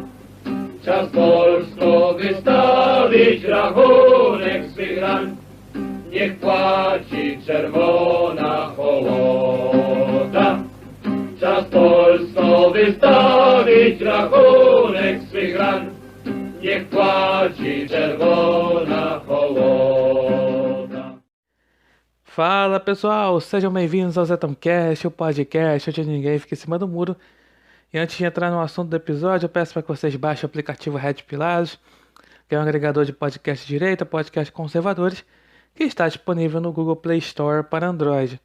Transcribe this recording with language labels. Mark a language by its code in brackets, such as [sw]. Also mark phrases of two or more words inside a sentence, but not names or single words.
[pl] Czas Polsko wystawić rachunek swych ran, niech płaci czerwona hołota. Czas Polsko wystawić rachunek swych ran, niech płaci czerwona hołota. [pt] Fala pessoal, sejam bem-vindos ao Zetomcast, o podcast onde ninguém fica em cima do muro. E antes de entrar no assunto do episódio, eu peço para que vocês baixem o aplicativo Red Pilados, que é um agregador de podcast de direita, podcast conservadores, que está disponível no Google Play Store para Android.